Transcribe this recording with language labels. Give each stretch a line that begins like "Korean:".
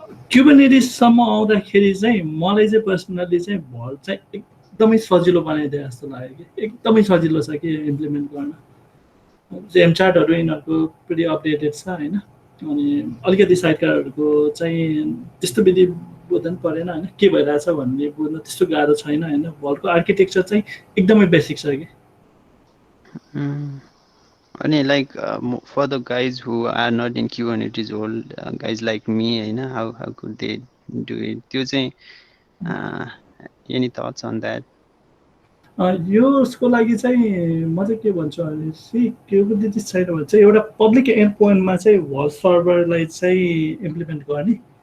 Nepali: क्युबरनेटिससम्म आउँदाखेरि चाहिँ मलाई चाहिँ पर्सनल्ली चाहिँ भल्ट चाहिँ एकदमै सजिलो बनाइदिए जस्तो लाग्यो कि एकदमै सजिलो छ कि इम्प्लिमेन्ट गर्न जेम चार्टहरू यिनीहरूको pretty अपडेटेड छ होइन अनि अलिकति साइडकारहरूको चाहिँ त्यस्तो विधि बुझ्नु परेन होइन के भइरहेछ भन्ने बुझ्न त्यस्तो गाह्रो छैन होइन भल्टको आर्किटेक्चर चाहिँ एकदमै बेसिक छ कि
English: अनि like for the guys who are not in Kubernetes world, guys like me, how could they do it?
Nepali: त्यो चाहिँ
English: any thoughts on that?
Nepali: यसको लागि चाहिँ म चाहिँ के भन्छु भनेपछि क्युबरनेटिस छैन भने चाहिँ एउटा पब्लिक एन्ड पोइन्टमा चाहिँ भल्ट सर्भरलाई चाहिँ इम्प्लिमेन्ट गर्ने